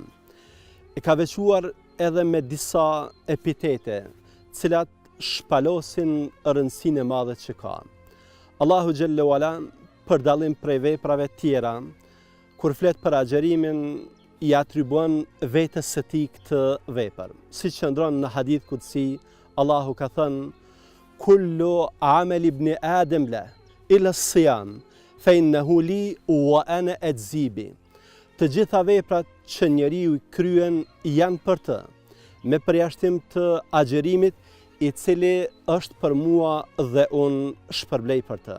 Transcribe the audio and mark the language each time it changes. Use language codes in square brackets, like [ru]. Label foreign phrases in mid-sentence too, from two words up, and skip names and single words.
[sq] E ka veçuar edhe me disa epitete, cilat shpalosin rëndësinë e madhe që ka. [ar] الله جل وعلا, [sq] për dallim prej veprave tjera, kur flet për agjerimin, i atribuon vetes së tij këtë vepër. Siç qëndron në hadith kutsi, Allahu ka thënë: [ar] "كل عمل ابن آدم لا إلا الصيام، فإنه لي وأنا أجزي به." [sq] Të gjitha veprat që njeriu i kryen janë për të, me përjashtim të agjerimit, i cili është për mua dhe unë shpërblej për të.